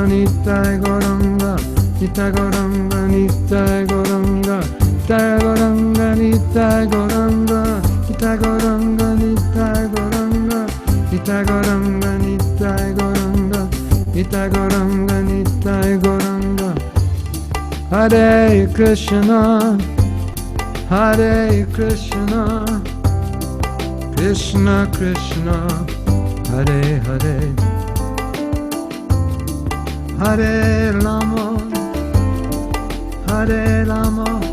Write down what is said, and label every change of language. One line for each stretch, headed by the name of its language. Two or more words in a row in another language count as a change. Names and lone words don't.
Sanskrit: Nitai Gauranga Nitai Gauranga Nitai Gauranga Nitai Gauranga Nitai Gauranga Nitai Gauranga Nitai Gauranga Nitai Gauranga Nitai Gauranga Nitai Gauranga Nitai Gauranga Hare Krishna Hare Krishna Krishna Krishna Hare Hare Hare Rama Hare Rama